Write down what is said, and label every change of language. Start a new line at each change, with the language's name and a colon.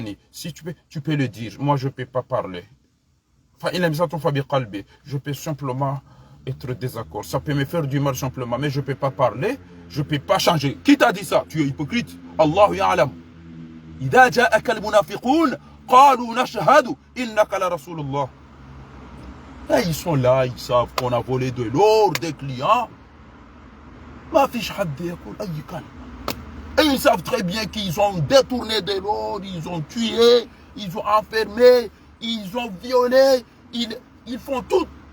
French: Si tu peux le dire. Moi, je ne peux pas parler. Je peux simplement être désaccord. Ça peut me faire du mal simplement, mais je ne peux pas parler, je ne peux pas changer. Qui t'a dit ça? Tu es hypocrite.
Arabic: Allahu ya'lam. إذا جاءك المنافقون قالوا نشهد إنك لرسول الله.
French: Et ils sont là, ils savent qu'on a volé de l'or des clients. Et ils savent très bien qu'ils ont détourné de l'or, ils ont tué, ils ont enfermé, ils ont violé, ils font tout.